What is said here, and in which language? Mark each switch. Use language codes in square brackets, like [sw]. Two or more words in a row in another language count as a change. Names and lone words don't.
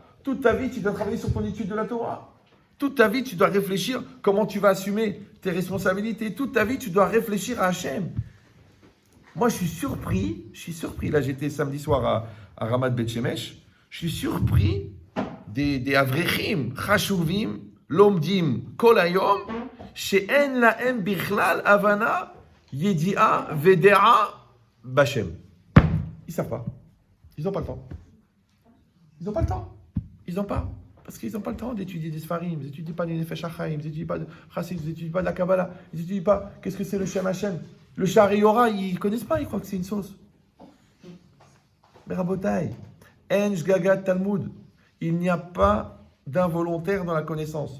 [fr] Toute ta vie, tu dois travailler sur ton étude de la Torah. Toute ta vie, tu dois réfléchir comment tu vas assumer tes responsabilités. Toute ta vie, tu dois réfléchir à Hachem. Moi, je suis surpris. Là, j'étais samedi soir à Ramat Bet Shemesh. Je suis surpris des avrechim, [he] חשובים, לומדים, כל היום, שאין להם בכלל הבנה, ידיעה, ודעה, בהשם. [fr] Ils ne savent pas. Ils n'ont pas le temps. Ils n'ont pas le temps. Ils n'ont pas. Parce qu'ils n'ont pas le temps d'étudier des Sfarim, ils n'étudient pas des Nefesh HaChaim, ils n'étudient pas de Chassid, ils n'étudient pas de la Kabbalah, ils n'étudient pas qu'est-ce que c'est le [he] שם השם. [fr] Le Shari Yora, ils ne connaissent pas, ils croient que c'est une sauce. Mais Rabotai, [he] אין שגגת תלמוד, [fr] il n'y a pas d'involontaire dans la connaissance.